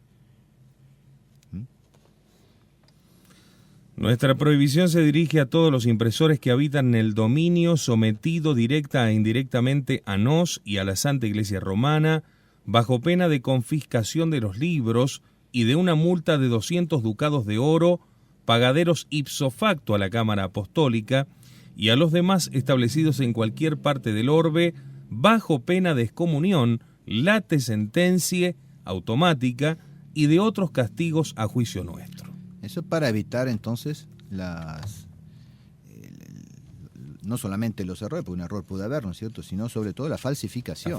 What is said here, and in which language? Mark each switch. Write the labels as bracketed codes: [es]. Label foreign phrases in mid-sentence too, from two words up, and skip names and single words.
[es] Nuestra prohibición se dirige a todos los impresores que habitan en el dominio sometido directa e indirectamente a nos y a la Santa Iglesia Romana, bajo pena de confiscación de los libros y de una multa de 200 ducados de oro, pagaderos [la] ipso facto [es] a la Cámara Apostólica y a los demás establecidos en cualquier parte del orbe, bajo pena de excomunión, [la] late sentencie [es] automática y de otros castigos a juicio nuestro. Eso para evitar entonces no solamente los errores, porque un error puede haber, ¿no es cierto?, sino sobre todo la falsificación.